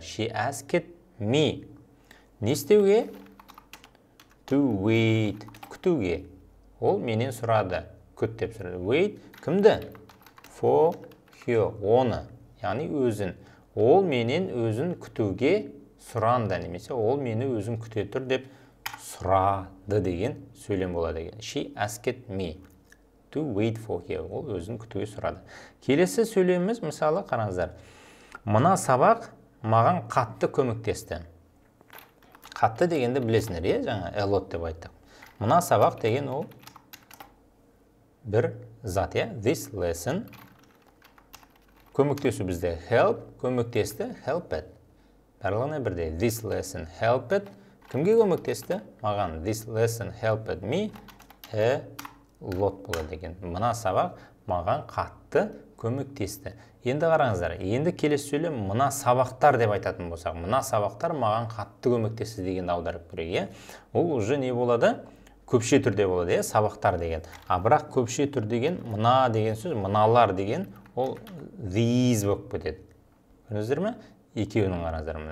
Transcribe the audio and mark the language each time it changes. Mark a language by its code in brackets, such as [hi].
[en] She asked me. [kk] Не істеуге? [en] To wait. [kk] Күтуге. Ол менен сұрады. Күт деп сұрады. [en] Wait. [kk] Кімді? [en] For her. [kk] Оны. Яғни өзін. Ол менен өзін күтуге сұранды. Немесе ол мені өзін күте тұр деп сұрады деген сөйлем болады екен. [en] She asked me to wait for her. [kk] Ол өзін күтуге сұрады. Келесі сөйлеміміз, мысалы, қараңыздар. Мына сабақ маған қатты көмектесті. Қатты дегенді білесіңдер, е? Жаңа a lot деп айттық. Мына сабақ деген ол бір зат, е? [en] This lesson. [kk] Көмектесу бізде help, көмектесті, helped. Барлығына бірде [en] this lesson helped. [kk] Кімге көмектесті? Маған [en] this lesson helped me a lot [kk] болады екен. Мына сабақ маған қатты көмектесті. Енді қараңыздар, енді келесі сөйлем мына сабақтар деп айтатын болсақ, мына сабақтар маған қатты көмектесті дегенді аударып көрейік. Ол уже не болады? Көпше түрде болады, сабақтар деген. А бірақ көпше түр деген мына деген сөз, мыналар деген ол these болып кетеді. Көрдіңіздер ме? Екеуінің қараңыздар.